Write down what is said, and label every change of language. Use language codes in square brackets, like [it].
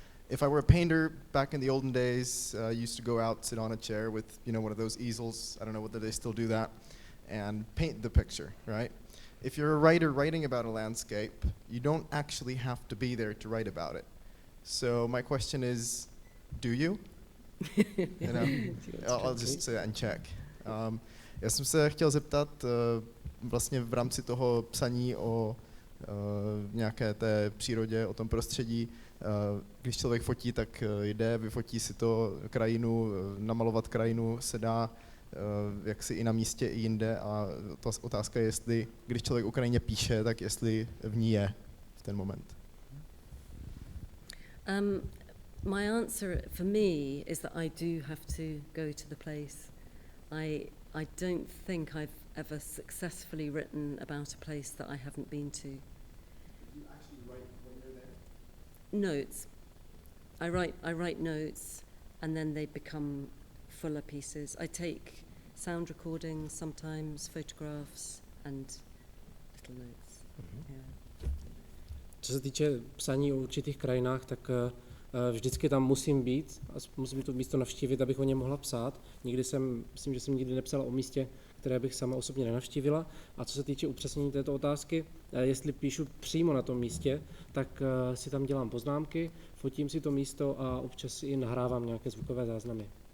[en] If I were a painter back in the olden days, I used to go out, sit on a chair with, one of those easels, I don't know whether they still do that, and paint the picture, right? if you're a writer writing about a landscape, you don't actually have to be there to write about it. So my question is, do you? You know, I'll just say that in Czech. [cs] Já jsem se chtěl zeptat vlastně v rámci toho psaní o nějaké té přírodě, o tom prostředí. Když člověk fotí, tak jde, vyfotí si to krajinu, namalovat krajinu se dá jaksi i na místě, i jinde. A ta otázka je, jestli, když člověk o krajině píše, tak jestli v ní je v ten moment. [en] My answer for me is that I do have to go to the place. I don't think I've ever successfully written about a place that I haven't been to. You actually write when you're there? Notes. I write notes, and then they become fuller pieces. I take sound recordings, sometimes photographs, and little notes. Yeah. [cs] Co se týče psaní o určitých krajinách, tak vždycky tam musím být a musím to místo navštívit, abych o něm mohla psát. Myslím, že jsem nikdy nepsala o místě, které bych sama osobně nenavštívila. A co se týče upřesnění této otázky, jestli píšu přímo na tom místě, tak si tam dělám poznámky, fotím si to místo a občas si i nahrávám nějaké zvukové záznamy.